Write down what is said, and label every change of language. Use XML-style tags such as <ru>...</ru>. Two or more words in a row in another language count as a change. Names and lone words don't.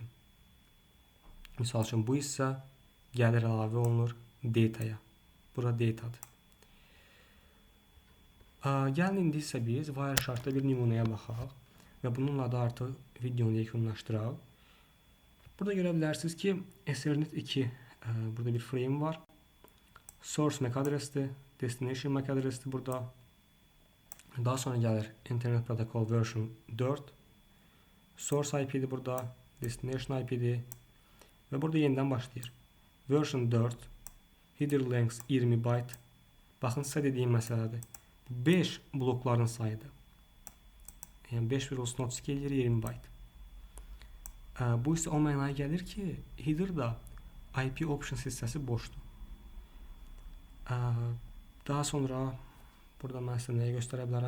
<az>Misal üçün bu hissə gəlir əlavə olunur dataya. Bura datadır. Gəlin indi isə biz Wiresharkda bir nümunəyə baxaq və bununla da artıq videonu yekunlaşdıraq. Burada görə bilərsiniz ki, Ethernet 2 burada bir frame var.</az> <en>Source MAC</en> <az>adresdir,</az> <en>destination MAC</en> <az>adresdir burada. Daha sonra gəlir Internet Protocol version 4.</az> <en>Source IP'dir</en> <az>burada,</az> <en>destination IP'dir</en> <az>və burada yenidən başlayır.</az> <en>Version 4, header length 20 byte.</en> <az>Baxın, sizə dediyim məsələdir. 5 blokların sayıdır. Yəni 5,32 eləyir 20 byte. Bu isə o mənaya gəlir ki, header-da</az> <en>IP options</en> <az>hissəsi boşdur. Daha sonra burada mən sizə nəyə göstərə bilərəm?</az>